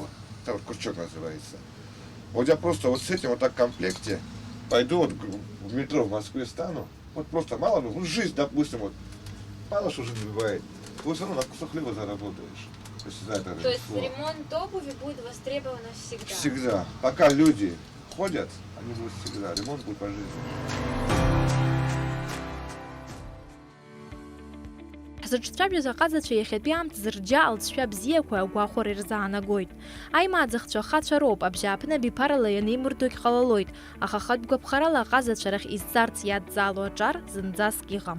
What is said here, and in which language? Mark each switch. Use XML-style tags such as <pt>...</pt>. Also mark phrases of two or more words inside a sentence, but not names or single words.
<ru>Это вот крючок называется. Вот я просто вот с этим вот так в комплекте пойду вот в метро в Москве стану, вот просто мало, ну, жизнь, допустим, вот, мало что жизнь бывает. Ты все равно на кусок хлеба заработаешь. Если за это То есть ремесло. ремонт обуви будет востребован всегда? Всегда. Пока люди ходят, они будут всегда. Ремонт будет по жизни.</ru> <ab>Ҳзыҿцәажәоз аҟазацәа иахьатәи аамҭазы рџьа алҵшәа бзиақәа агәахәара ирзаанагоит. Аимааӡахцәа хацәа роуп, абжьааԥны биԥарала ианеимырдогь ҟалалоит, аха хатә гәаԥхарала аҟазацәа рахь изцарц иадҵаало аҿар зынӡаск иҟам.</ab>